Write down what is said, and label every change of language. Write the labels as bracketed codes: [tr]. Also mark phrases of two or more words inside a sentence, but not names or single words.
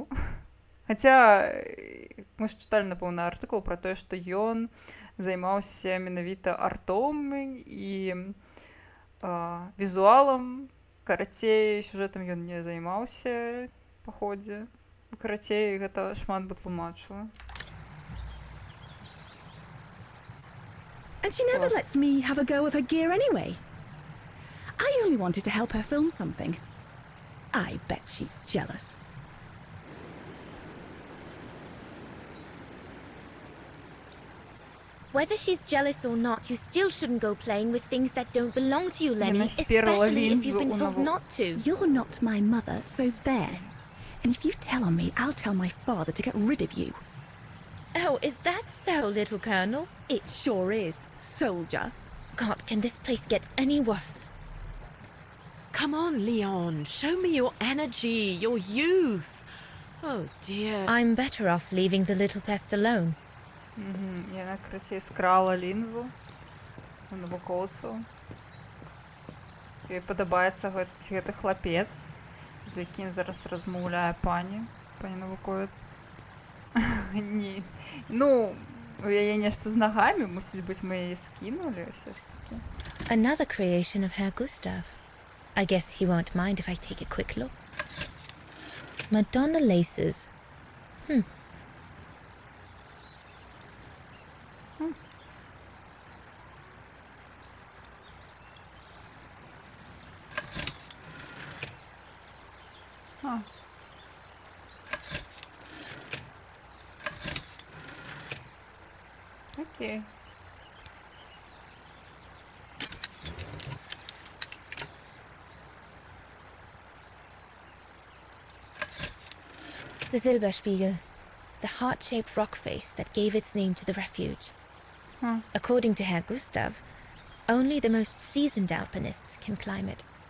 [be] Хаця мы ж чыталі, напэўна, артыкул пра тое, што ён займаўся менавіта артом і візуалам. Карацей, сюжэтам ён не займаўся па ходзе. Карацей, гэта шмат бы тлумачыла. [en] And she never lets me have a go of her gear anyway. I only wanted to help her film something. I bet she's jealous. Whether she's jealous or not, you still shouldn't go playing with things that don't belong to you, Lenny, [ru] насперла [en] especially if you've been [ru] линзу у [en] told [ru] него. [en] not to. You're not my mother, so there. And if you tell on me, I'll tell my father to get rid of you. Oh, is that so, little Colonel? It sure is, soldier. God, can this place get any worse? Come on, Leon. Show me your energy, your youth. Oh, dear. I'm better off leaving the little pest alone. [be] Яна, карацей, скрала лінзу у навукоўцаў. Ёй падабаецца гэты хлапец, з якім зараз размаўляе пані навуковец. Ну, у яе нешта з нагамі, мусіць быць, мы яе скінулі ўсё ж такі. [en] Another creation of Herr Gustav. I guess he won't mind if I take a quick look. Madonna laces. А. Окей. The Silberspiegel, the heart-shaped rock face that gave its name to the refuge. According to Herr Gustav, only the most seasoned alpinists can climb it.